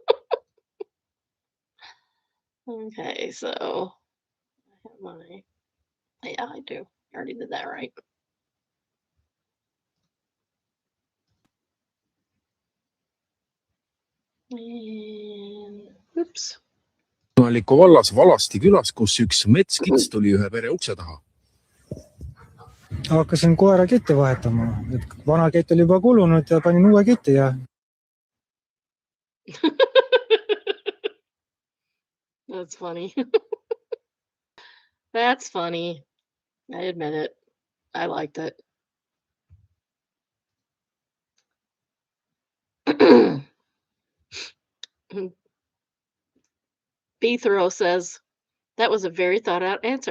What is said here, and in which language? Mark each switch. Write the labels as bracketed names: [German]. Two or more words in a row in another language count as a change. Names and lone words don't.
[English] Okay, so I have my. Yeah, I do. I already did that right. And oops. [Estonian] Linnaaliku vallas Valasti külas, kus üks metskits tuli ühe pere ukse taha. Hakkasin koera ketti vahetama, et vana kett oli juba kulunud ja panin uue ketti ja [English] That's funny. That's funny. I admit it. I liked it. Bethro says, that was a very thought out answer.